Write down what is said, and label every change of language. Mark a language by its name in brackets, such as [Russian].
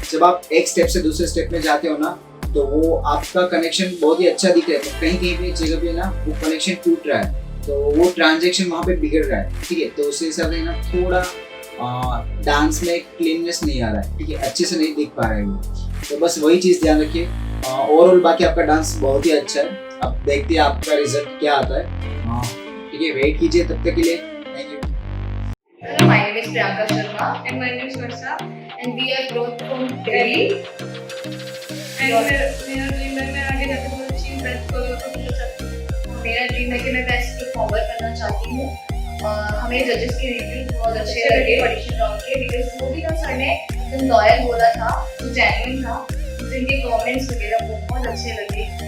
[Hindi] जब आप एक स्टेप से दूसरे स्टेप में जाते हो ना, तो वो आपका कनेक्शन बहुत ही अच्छा दिख रहा है, तो कहीं कहीं पे जगह पे ना वो कनेक्शन टूट रहा है, तो वो ट्रांजेक्शन वहाँ पे बिगड़ रहा है, ठीक है। तो उस हिसाब से ना थोड़ा डांस में क्लीननेस नहीं आ रहा है, ठीक है, अच्छे से नहीं दिख पा रहा है वो, तो बस वही चीज़ ध्यान रखिए। ओवरऑल बाकी आपका डांस बहुत ही अच्छा है। अब देखते हैं आपका रिजल्ट क्या आता है, ठीक है, वेट कीजिए तब तक के लिए। [English] Thank you. Hello, my name is Priyanka Sharma and my name is Varsha and we are both from Delhi. [Hindi] And मेरा ड्रीम है मैं आगे जाकर बहुत अच्छी बेस्ट कोरियोग्राफर बनना चाहती हूँ। मेरा ड्रीम है कि मैं बेस्ट परफॉर्मर बनना चाहती हूँ। हमें जजेस के रिव्यूज बहुत अच्छे लगे ऑडिशन राउंड के, बिकॉज वो भी ना सर ने एकदम लॉयल बोला था, जो जेन्युइन था, जिनके कमेंट्स वगैरह बहुत अच्छे लगे।